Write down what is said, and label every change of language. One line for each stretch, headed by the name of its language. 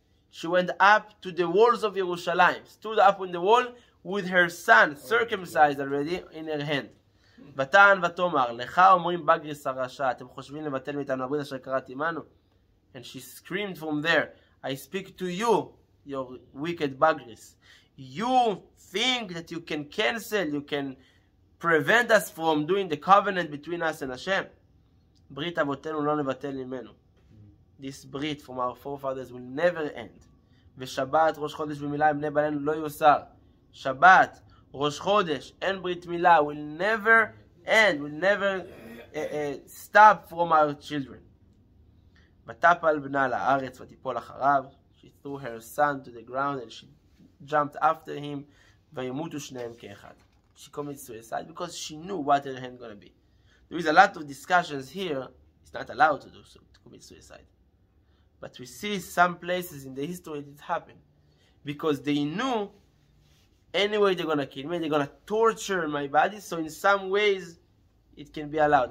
English: She went up to the walls of Yerushalayim, stood up on the wall with her son, circumcised already, in her hand.
Hebrew: ותען ותאמר, לך אומרים בגריס הרשע, אתם חושבים לבטל מאיתנו הברית אשר קראתי עמנו?
English: And she screamed from there, I speak to you, your wicked Bagris. You think that you can cancel, you can prevent us from doing the covenant between us and Hashem.
Hebrew: ברית אבותינו לא נבטל ממנו.
English: This brit from our forefathers will never end.
Hebrew: ושבת, ראש חודש ומילה עם בני בנינו לא יוסר.
English: שבת, ראש חודש, and ברית מילה will never end, will never stop from our children.
Hebrew: ותפל בנה לארץ ותיפול אחריו.
English: She threw her son to the ground and she jumped after him.
Hebrew: וימותו שניהם כאחד.
English: She committed suicide because she knew what her hand going to be. There is a lot of discussions here. It's not allowed to do so, to commit suicide. But we see some places in the history it happened. Because they knew, anyway they're going to kill me, they're going to torture my body, so in some ways it can be allowed.